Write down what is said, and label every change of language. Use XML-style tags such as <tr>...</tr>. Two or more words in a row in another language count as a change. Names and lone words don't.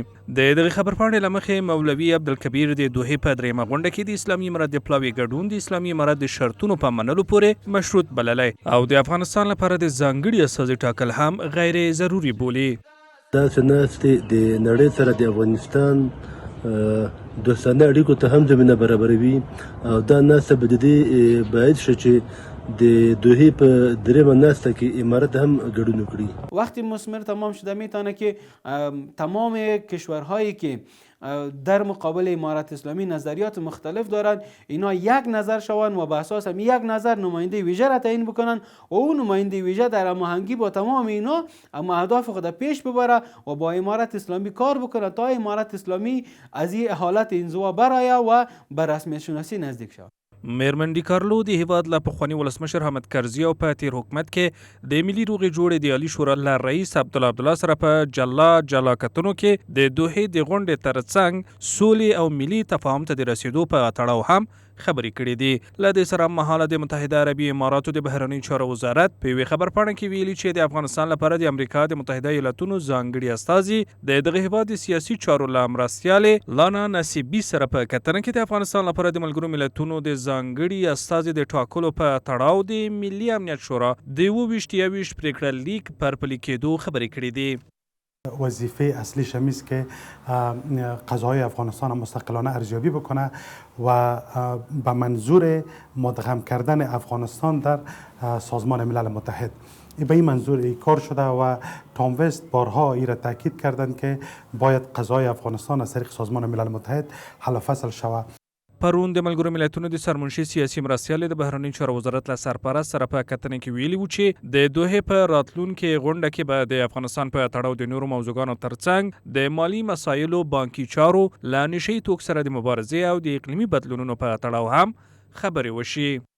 <ps>د دغې خبرپاڼې له مخې مولوي عبدالکبیر د دوحې په درېیمه غونډه کې د اسلامي امارت د پلاوي ګډون د اسلامي امارت د شرطونو په منلو پورې مشروط بللی او د افغانستان لپاره د ځانګړي استازي ټاکل هم غیر ضروري بولي. داسې ناستې د نړۍ سره د افغانستان دوستانه اړیکو ته هم زمینه برابروي او دا ناسته به د دې باعث شي چې د دوحې په درېیمه ناسته کې امارت هم ګډون وکړي.</ps> <fa>وقتی مثمر تمام شده میتونه که تمام کشورهایی که در مقابل امارت اسلامی نظریات مختلف دارند اینا یک نظر شوند و به اساس یک نظر نماینده ویژه را تعیین بکنن و اون نماینده ویژه در هماهنگی با تمام اینا اما اهداف خود پیش ببره و با امارت اسلامی کار بکنه تا امارت اسلامی از این حالت انزوا برآید و به رسمیت شناسی نزدیک شود.</fa> <ps>میرمن ډیکارلو د هیواد له پخواني ولسمشر حامد کرزي او په تیر حکومت کې د ملي روغې جوړې د عالي شورا له رئیس عبدالله سره په جلا کتنو کې د دوحې د غونډې ترڅنګ سولې او ملي تفاهم ته د رسیدو په تړاو هم خبرې کړې دي. له دې سره مهاله د متحده عربي اماراتو د بهرنۍ چارو وزارت په یوې خبرپاڼه کې ویلي چې د افغانستان لپاره د امریکا د متحده ایالاتونو ځانګړي استازي د دغه هیواد د سیاسي چارو له مرستیالې لانا نصیبي سره په کتنه کې د افغانستان لپاره د ملګرو ملتونو د ځانګړي استازي د ټاکلو په تړاو د ملي امنیت شورا د 28 پریکړه لیک پر پلي کېدو خبرې کړې دي.</ps> <fa>وظیفه اصلی شمیست که قضای افغانستان مستقلانه ارزیابی بکنه و به منظور مدغم کردن افغانستان در سازمان ملل متحد به این منظور ای کار شده و تام وست بارها ای را تاکید کردند که باید قضای افغانستان از طریق سازمان ملل متحد حل فصل شود.</fa> <ps>پرون د ملګرو ملتونو د سرمنشي سیاسي مرستیال د بهرنۍ چارو وزارت له سرپرست سره په کتنه کې ویلي و چې د دوحې په راتلونکي غونډه کې به د افغانستان په تړاو د نورو موضوعګانو ترڅنګ د مالي مسایلو، بانکي چارو، له نشهیي توکو سره د مبارزې او د اقلیمي بدلونونو په تړاو هم خبرې وشي.</ps>